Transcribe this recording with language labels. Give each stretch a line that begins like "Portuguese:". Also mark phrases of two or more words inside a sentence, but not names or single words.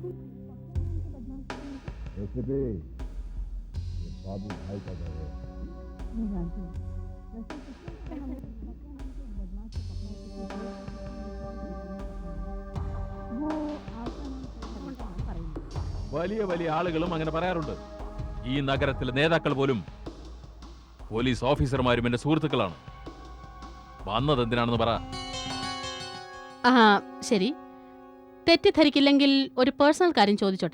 Hindi: ACP, ये बाबू भाई का घर है। नहीं जानती हूँ। वैसे तो हमें बदमाश को पकड़ने वो आपका
Malayalam: വലിയ വലിയ ആളുകളും അങ്ങനെ പറയാറുണ്ട്. ഈ നഗരത്തിലെ നേതാക്കൾ പോലും പോലീസ് ഓഫീസർമാരും എന്റെ സുഹൃത്തുക്കളാണ്. വന്നത് എന്തിനാണെന്ന് പറ. ആ ശരി, തെറ്റിദ്ധരിക്കില്ലെങ്കിൽ ഒരു പേഴ്സണൽ കാര്യം ചോദിച്ചോട്ടെ?